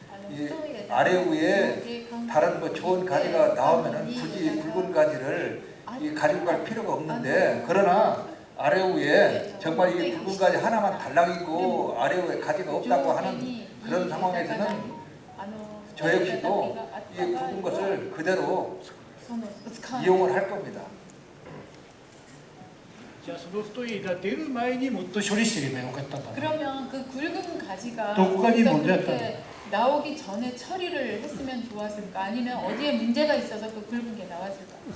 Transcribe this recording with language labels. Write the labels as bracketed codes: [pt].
[ko] 이 아래 위에 다른 뭐 좋은 가지가 나오면은 굳이 굵은 가지를 이 가지고 갈 필요가 없는데, 그러나 아래 위에 정말 이 굵은 가지 하나만 달랑이고 아래 위에 가지가 없다고 하는 그런 상황에서는 저 역시도 이 굵은 것을 그대로 이용을 할 겁니다. [ja] じゃあその太い枝出る前にもっと処理してればよかったんだね。 [ko] 그러면 그 굵은 가지가 독과지 거기서 문제였다. 그렇게 나오기 전에 처리를 했으면 좋았을까? 아니면 어디에 문제가 있어서 그 굵은 게 나왔을까?